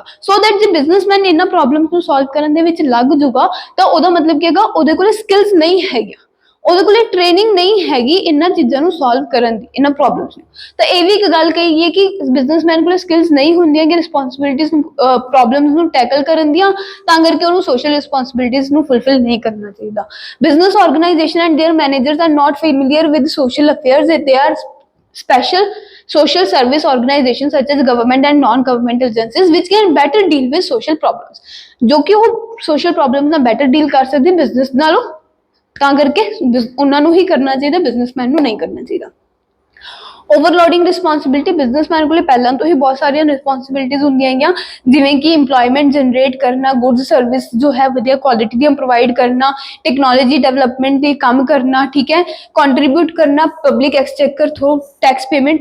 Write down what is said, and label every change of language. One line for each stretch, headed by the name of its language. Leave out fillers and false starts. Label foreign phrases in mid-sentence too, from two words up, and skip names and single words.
English: so that
Punjabi: ਜੇ ਬਿਜ਼ਨਸਮੈਨ ਇਹਨਾਂ ਪ੍ਰੋਬਲਮਸ ਨੂੰ ਸੋਲਵ ਕਰਨ ਦੇ ਵਿੱਚ ਲੱਗ ਜੂਗਾ ਤਾਂ ਉਹਦਾ ਮਤਲਬ ਕੀ ਹੈਗਾ, ਉਹਦੇ ਕੋਲ ਸਕਿੱਲਸ ਨਹੀਂ ਹੈਗੀਆਂ, ਉਹਦੇ ਕੋਲੇ ਟ੍ਰੇਨਿੰਗ ਨਹੀਂ ਹੈਗੀ ਇਹਨਾਂ ਚੀਜ਼ਾਂ ਨੂੰ ਸੋਲਵ ਕਰਨ ਦੀ, ਇਹਨਾਂ ਪ੍ਰੋਬਲਮਸ ਨੂੰ। ਤਾਂ ਇਹ ਵੀ ਇੱਕ ਗੱਲ ਕਹੀ ਹੈ ਕਿ ਬਿਜ਼ਨਸਮੈਨ ਕੋਲੇ ਸਕਿੱਲਸ ਨਹੀਂ ਹੁੰਦੀਆਂ ਕਿ ਰਿਸਪੌਂਸਿਬਿਲਿਟੀਜ਼ ਨੂੰ ਪ੍ਰੋਬਲਮਸ ਨੂੰ ਟੈਕਲ ਕਰਨ ਦੀਆਂ, ਤਾਂ ਕਰਕੇ ਉਹਨੂੰ
English: social responsibilities
Punjabi: ਨੂੰ ਫੁਲਫਿਲ ਨਹੀਂ ਕਰਨਾ ਚਾਹੀਦਾ।
English: business organization and their managers are not familiar with social affairs, they are special social service organizations such as government and non-government agencies which can better deal with social problems,
Punjabi: ਜੋ ਕਿ ਉਹ
English: social problems
Punjabi: ਨਾਲ
English: better deal
Punjabi: ਕਰ ਸਕਦੇ ਬਿਜ਼ਨਸ ਨਾਲੋਂ, ਤਾਂ ਕਰਕੇ ਉਹਨਾਂ ਨੂੰ ਹੀ ਕਰਨਾ ਚਾਹੀਦਾ, ਬਿਜ਼ਨਸਮੈਨ ਨੂੰ ਨਹੀਂ ਕਰਨਾ ਚਾਹੀਦਾ।
English: overloading responsibility,
Punjabi: ਬਿਜ਼ਨਸਮੈਨ ਕੋਲੇ ਪਹਿਲਾਂ ਤੋਂ ਹੀ ਬਹੁਤ ਸਾਰੀਆਂ ਰਿਸਪੌਂਸਿਬਿਲਿਟੀਜ਼ ਹੁੰਦੀਆਂ ਹੈਗੀਆਂ, ਜਿਵੇਂ ਕਿ
English: employment generate
Punjabi: ਕਰਨਾ,
English: goods service
Punjabi: ਜੋ ਹੈ ਵਧੀਆ ਕੁਆਲਿਟੀ ਦੀਆਂ ਪ੍ਰੋਵਾਈਡ ਕਰਨਾ,
English: technology development
Punjabi: ਦੇ ਕੰਮ ਕਰਨਾ, ਠੀਕ ਹੈ, ਕੰਟਰੀਬਿਊਟ ਕਰਨਾ
English: public exchequer through tax payment.